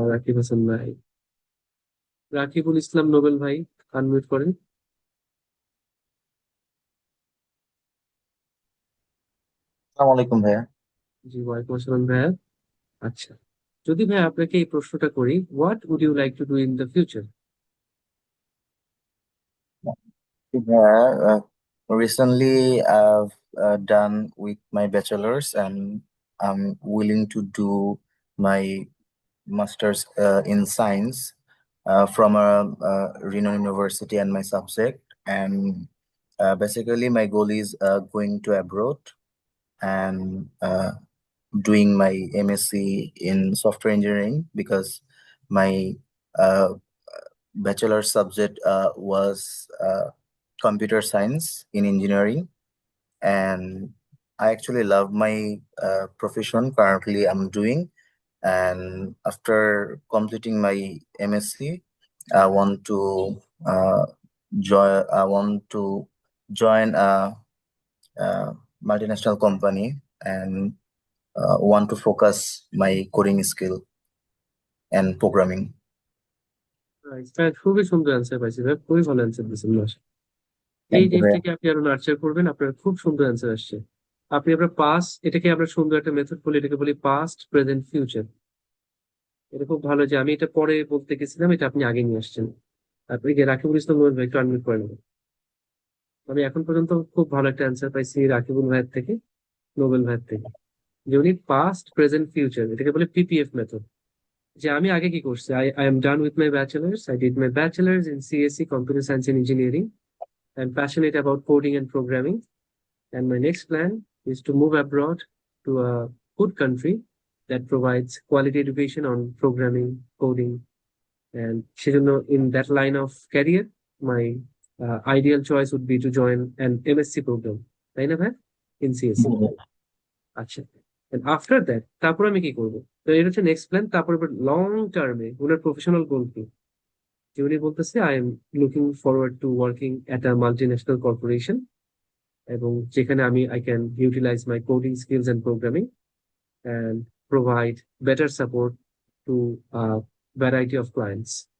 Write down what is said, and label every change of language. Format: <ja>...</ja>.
<bn>রাকিব হাসান ভাই, রাকিবুল ইসলাম নোবেল ভাই আনমিউট করেন। আসসালামু আলাইকুম ভাইয়া। জি, ওয়ালাইকুম আসসালাম ভাইয়া। আচ্ছা, যদি ভাই আপনাকে এই প্রশ্নটা করি,</bn> <en>What would you like to do in the future? Yeah, recently I've done with my bachelor's and I'm willing to do my master's in science from a renowned university and my subject. And basically, my goal is going to abroad and doing my MSc in software engineering because my uh, bachelor subject was computer science in engineering, and I actually love my profession currently I'm doing. And after completing my MSc, I want to join. I want to join a multinational company and want to focus my coding skill and programming.</en> <bn>ভাই খুবই সুন্দর answer পাইছি ভাই, খুবই ভালো answer দিয়েছেন মাস। এই</bn> <en>Thank you, ভাইয়া।</en> <bn>জিনিসটাকে আপনি আরো নার্চার করবেন, আপনার খুব সুন্দর অ্যান্সার আসছে। আপনি আপনার পাস্ট, এটাকে আমরা সুন্দর একটা মেথড বলি, এটাকে বলি পাস্ট প্রেজেন্ট ফিউচার। এটা খুব ভালো যে আমি এটা পরে বলতে গেছিলাম, এটা আপনি আগে নিয়ে আসছেন। তারপরে যে রাকিবুল ইসলাম নোবেল ভাই একটু আনমিউট করে নেবেন। আমি এখন পর্যন্ত খুব ভালো একটা অ্যান্সার পাইছি রাকিবুল ভাইয়ের থেকে, নোবেল ভাইয়ের থেকে, যে উনি পাস্ট প্রেজেন্ট ফিউচার, এটাকে বলে পিপিএফ মেথড। যে আমি আগে কি করছি,</bn> <en>I am done with my bachelor's, I did my bachelor's in CSC computer science and engineering. I am passionate about coding and programming, and my next plan is to move abroad to a good country that provides quality education on programming, coding, and সেজন্য in that line of career, my ideal choice would be to join an MSc program</en> <bn>তাই না ভাই? In CSC. আচ্ছা,</bn> <en>after that</en> <bn>তারপর আমি কি করবো? তো এটা হচ্ছে নেক্সট প্ল্যান। তারপর লং টার্মে ওনার প্রফেশনাল গোল কি? যে উনি বলতেছে</bn> <en>I am looking forward to working at a multinational corporation,</en> <bn>এবং যেখানে আমি</bn> <en>I can utilize my coding skills and programming and provide better support to variety of clients.</en>